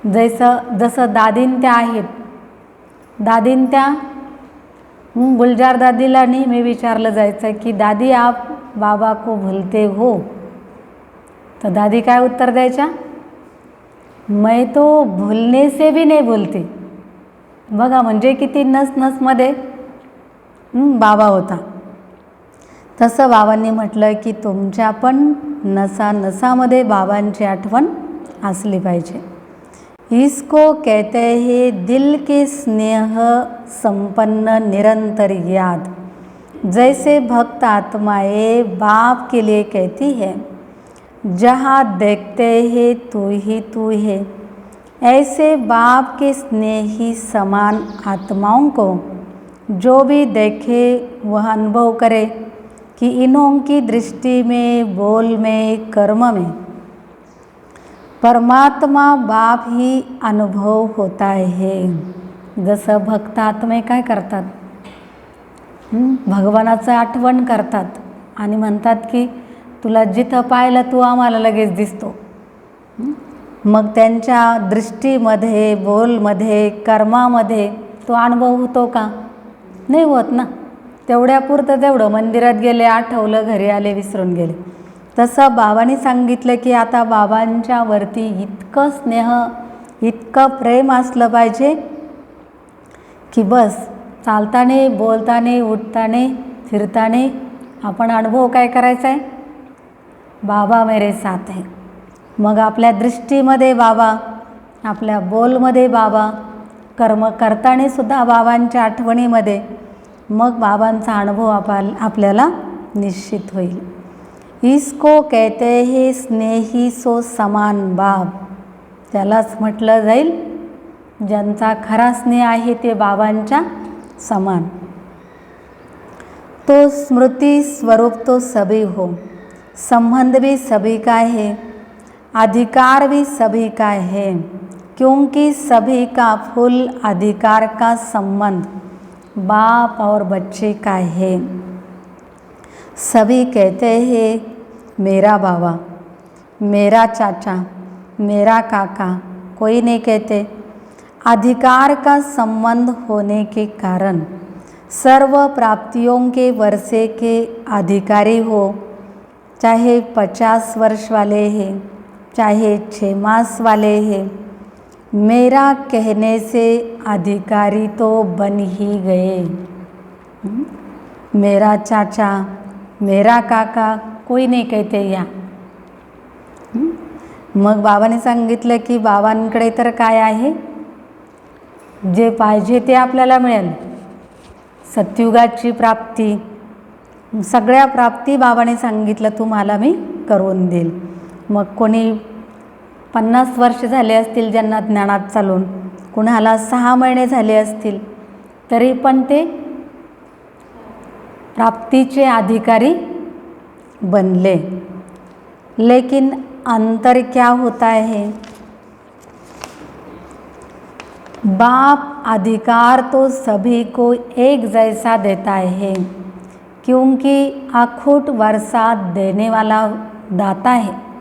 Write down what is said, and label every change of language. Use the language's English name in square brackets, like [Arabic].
[Marathi] जसं दादीन त्या आहेत, दादीन त्या गुलजार दादीला नेहमी विचारलं जायचं की [Hindi] दादी आप बाबा को भूलते हो, [Marathi] तर दादी काय उत्तर द्यायच्या, [Hindi] मैं तो भूलने से भी नहीं भूलती। [Marathi] बघा म्हणजे किती नस नसमध्ये बाबा होता। तसं बाबांनी म्हटलं की तुमच्या पण नसा नसामध्ये बाबांची आठवण असली पाहिजे। [Hindi] इसको कहते हैं दिल के स्नेह संपन्न निरंतर याद। जैसे भक्त आत्माएं बाप के लिए कहती है, जहाँ देखते हैं तू ही है, ऐसे बाप के स्नेही समान आत्माओं को जो भी देखे वह अनुभव करे कि इन्हों की दृष्टि में, बोल में, कर्म में परमात्मा बाप ही अनुभव होता है। [Marathi] जसं भक्त आत्मे काय करतात, भगवानाचं आठवण करतात आणि म्हणतात की तुला जिथं पाहिलं तू आम्हाला लगेच दिसतो। मग त्यांच्या दृष्टीमध्ये, बोलमध्ये, कर्मामध्ये तो अनुभव होतो का, नाही होत ना। तेवढ्यापुरतं तेवढं, मंदिरात गेले आठवलं, घरी आले विसरून गेले। तसं बाबांनी सांगितलं की आता बाबांच्या वरती इतकं स्नेह, इतकं प्रेम असलं पाहिजे की बस चालताने, बोलताने, उठताने, फिरताने आपण अनुभव काय करायचा आहे, [Hindi] बाबा मेरे साथ है। [Marathi] मग आपल्या दृष्टीमध्ये बाबा, आपल्या बोलमध्ये बाबा, कर्म करताना सुद्धा बाबांच्या आठवणीमध्ये, मग बाबांचा अनुभव आपल्याला निश्चित होईल। [Hindi] इसको कहते हैं स्नेही सो समान बाप। [Marathi] त्यालाच म्हटलं जाईल ज्यांचा खरा स्नेह आहे ते बाबांच्या समान। [Hindi] तो स्मृति स्वरूप तो सभी हो, संबंध भी सभी का है, अधिकार भी सभी का है, क्योंकि सभी का फुल अधिकार का संबंध बाप और बच्चे का है। सभी कहते हैं मेरा बाबा, मेरा चाचा, मेरा काका, कोई नहीं कहते। अधिकार का संबंध होने के कारण सर्व प्राप्तियों के वर्षे के अधिकारी हो, चाहे 50 वर्ष वाले हैं, चाहे 6 मास वाले हैं, मेरा कहने से अधिकारी तो बन ही गए। मेरा चाचा, मेरा काका, कोई नाही कहते या। [Marathi] मग बाबाने सांगितलं की बाबांकडे तर काय आहे, जे पाहिजे ते आपल्याला मिळेल। सत्युगाची प्राप्ती, सगळ्या प्राप्ती बाबाने सांगितलं तुम्हाला मी करून देईल। मग कोणी 50 वर्ष झाले असतील ज्यांना ज्ञानात चालून, कुणाला 6 महिने झाले असतील, तरी पण ते प्राप्तीचे अधिकारी बनले। [Hindi] लेकिन अंतर क्या होता है, बाप अधिकार तो सभी को एक जैसा देता है, क्योंकि अखूट वर्षा देने वाला दाता है।